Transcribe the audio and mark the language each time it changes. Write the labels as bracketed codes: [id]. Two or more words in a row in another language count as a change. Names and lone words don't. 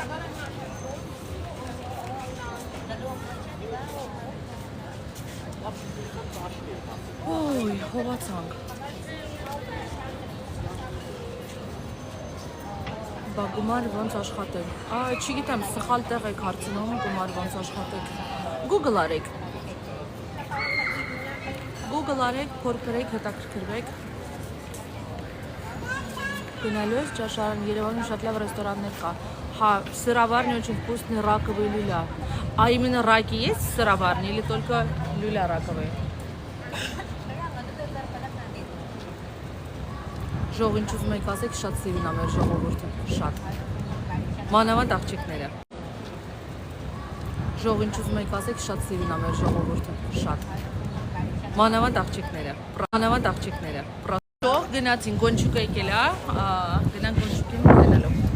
[hy] Ոյ, հովացանք։ Բա գումար ոնց աշխատենք։ Չգիտեմ, սխալ տեղ եք հարցնում, գումար ոնց աշխատեք։ Google արեք, փորձեք, հետաքրքրվեք։ Գնալու ես ճաշարան, Երևանում շատ լավ ռեստորաններ կա։ Հա, [ru] сыроварня очень вкусный, раковый люля. А именно раки есть в сыроварне или только люля раковые? [hy] Ժող ինչ ուզում եք ասեք, շատ սիրուն է մեր ժողովուրդը, շատ։ Մանավանդ աղջիկները։ Ժող ինչ ուզում եք ասեք, շատ սիրուն է մեր ժողովուրդը, շատ։ Մանավանդ աղջիկները։ Պրոստող գնացին գոնչուկ եկել է, գնան գոնչուկին ունենալու։